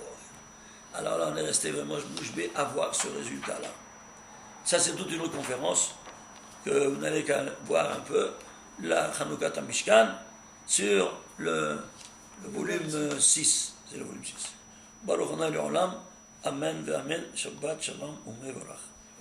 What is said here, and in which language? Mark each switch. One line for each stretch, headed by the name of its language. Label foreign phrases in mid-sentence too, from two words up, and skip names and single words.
French: Alors là, on est resté vraiment bouche bée à voir ce résultat-là. Ça, c'est toute une autre conférence que vous n'allez qu'à voir un peu, la
Hebrew: חנוכת משכן,
French: sur le volume 6. C'est le volume 6.
Hebrew: ברוך ה' לעולם אמן ואמן. שבת שלום ומבורך.